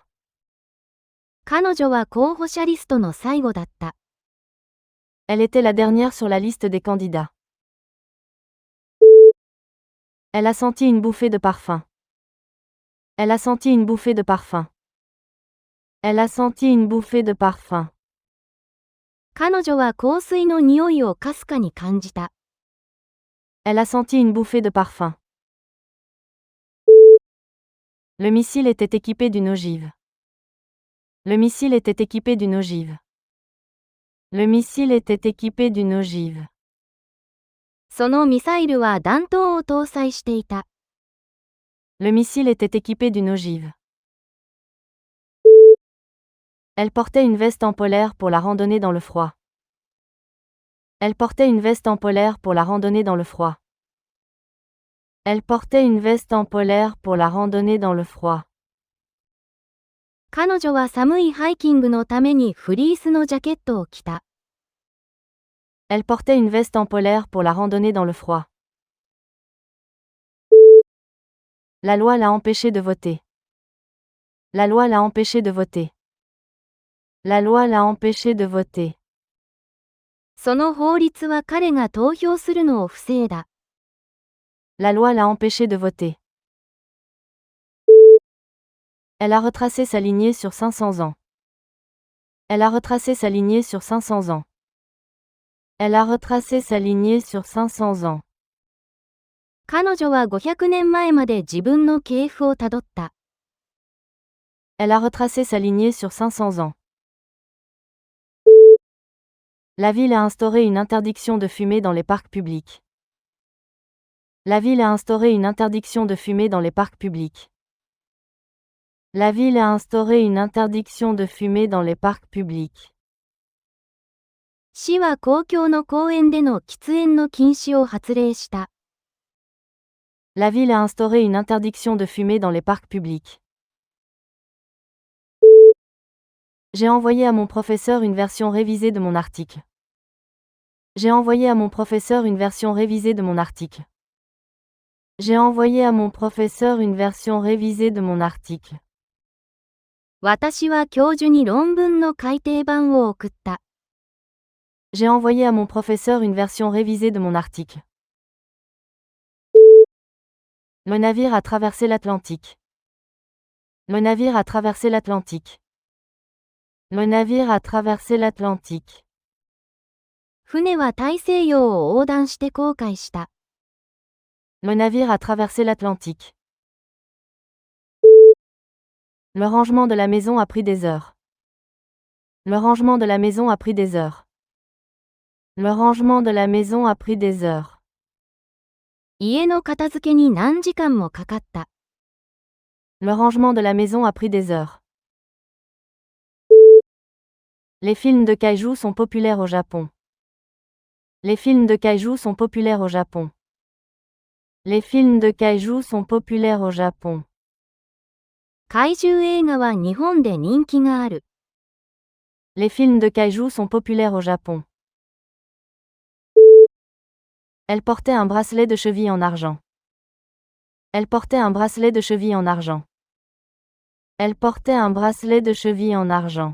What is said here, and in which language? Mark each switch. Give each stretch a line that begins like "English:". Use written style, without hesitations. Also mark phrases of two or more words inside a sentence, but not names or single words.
Japanese: 彼女は候補者リストの最後だった。
French: Elle était la dernière sur la liste des candidats. Elle a senti une bouffée de parfum. Elle a senti une bouffée de parfum. Elle a senti une bouffée de parfum.
Japanese: 彼女は香水の匂いをかすかに感じた。
French: Elle a senti une bouffée de parfum. Le missile était équipé d'une ogive. Le missile était équipé d'une ogive. Le missile était équipé d'une ogive.
Japanese: そのミサイルは弾頭を搭載していた。
French: Le missile était équipé d'une ogive. Elle portait une veste en polaire pour la randonnée dans le froid. Elle portait une veste en polaire pour la randonnée dans le froid. Elle portait une veste en polaire pour la randonnée dans le froid.
Japanese: 彼女は寒いハイキングのためにフリースのジャケットを着た。
French: Elle portait une veste en polaire pour la randonnée dans le froid. La loi l'a empêché de voter. La loi l'a empêché de voter. La loi l'a empêché de voter.
Japanese: その法律は彼が投票するのを防いだ。
French: La loi l'a empêché de voter. Elle a retracé sa lignée sur 500 ans. Elle a retracé sa lignée sur 500 ans. Elle a retracé sa lignée sur 500 ans.
Japanese: 彼女は500年前まで自分の系譜をたどった。
French: Elle a retracé sa lignée sur 500 ans. La ville a instauré une interdiction de fumer dans les parcs publics. La ville a instauré une interdiction de fumer dans les parcs publics. La ville a instauré une interdiction de fumer dans les parcs publics.
Japanese: 市は公共の公園での喫煙の禁止を発令した。
French: La ville a instauré une interdiction de fumer dans les parcs publics. J'ai envoyé à mon professeur une version révisée de mon article. J'ai envoyé à mon professeur une version révisée de mon article. J'ai envoyé à mon professeur une version révisée de mon article.
Japanese: 私は教授に論文の改訂版を送った。
French: J'ai envoyé à mon professeur une version révisée de mon article. Le navire a traversé l'Atlantique. Le navire a traversé l'Atlantique. Le navire a traversé l'Atlantique.
Japanese: 船は大西洋を横断して航海した。
French: Le navire a traversé l'Atlantique. Le rangement de la maison a pris des heures. Le rangement de la maison a pris des heures. Le rangement de la maison a pris des heures.
Japanese: 家の片付けに何時間もかかった。
French: Le rangement de la maison a pris des heures. Les films de kaiju sont populaires au Japon. Les films de kaiju sont populaires au Japon. Les films de kaiju sont populaires au Japon.
Japanese: 怪獣映画は日本で人気がある。
French: Les films de kaiju sont populaires au Japon. Elle portait un bracelet de cheville en argent. Elle portait un bracelet de cheville en argent. Elle portait un bracelet de cheville en argent.